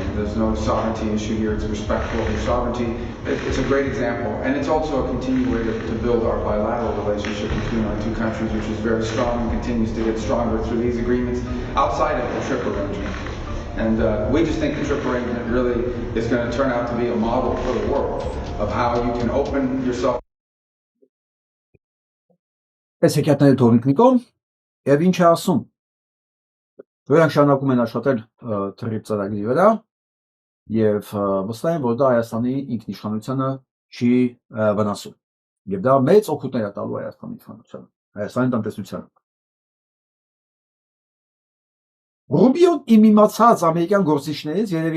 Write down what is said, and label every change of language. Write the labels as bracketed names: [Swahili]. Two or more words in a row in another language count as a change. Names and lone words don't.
[English] There's no sovereignty issue here. It's respectful of your sovereignty. It's a great example, and it's also a continued way to build our bilateral relationship between our two countries, which is very strong and continues to get stronger through these agreements outside of the TRIP arrangement. And we just think the TRIP arrangement really is going to turn out to be a model for the world of how you can open yourself. [Armenian] Այս հեքիաթները թողնիկնիկում եւ ինչ է ասում։ Դրանք շարունակում են աշխատել թրիպ ծրագրի վրա եւ վստահ եմ, որ դա Հայաստանի ինքնիշխանությանը չի վնասում։ Եվ դա մեծ օգուտներ է տալու Հայաստանի ինքնիշխանությանը, Հայաստանի տնտեսությանը։ Ռուբիոն իմացած ամերիկյան գործիչներից